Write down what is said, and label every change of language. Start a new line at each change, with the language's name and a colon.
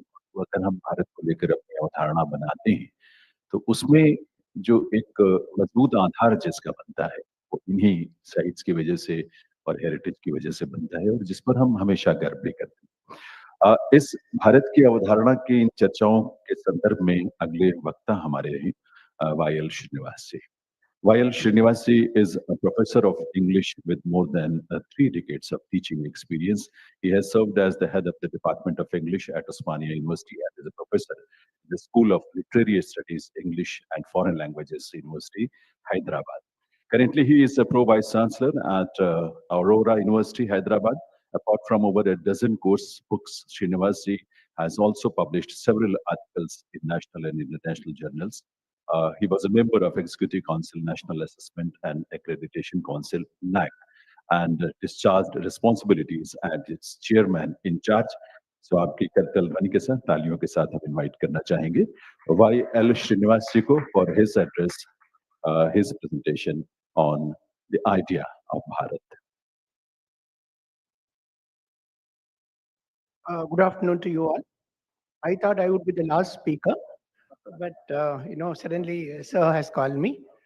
Hindi: तो अगर हम भारत को लेकर अपनी अवधारणा बनाते हैं, तो उसमें जो एक मजबूत आधार जिसका बनता है, वो इन्हीं साइट्स की वजह से और हेरिटेज की वजह से बनता है, और जिस पर हम हमेशा गर्व भी करते हैं। इस भारत की अवधारणा की इन चर्चाओं के संदर्भ में अगले वक्ता हमारे हैं ई.एल. श्रीनिवास जी।
English: While Srinivas is a professor of English with more than 3 decades of teaching experience, he has served as the head of the Department of English at Osmania University and is a professor in the School of Literary Studies, English and Foreign Languages University, Hyderabad. Currently, he is a pro vice chancellor at Aurora University, Hyderabad. Apart from over a dozen course books, Srinivas has also published several articles in national and international journals. He was a member of Executive Council, National Assessment and Accreditation Council, NAC, and discharged responsibilities as its chairman in charge.
Hindi: So आपकी करतल ध्वनि के साथ तालियों के साथ हम invite करना चाहेंगे Y.L.
English: श्रीनिवास जी को for his address, his presentation on the idea of Bharat. Good afternoon to you all. I thought I would be the last speaker, but suddenly Sir has called me.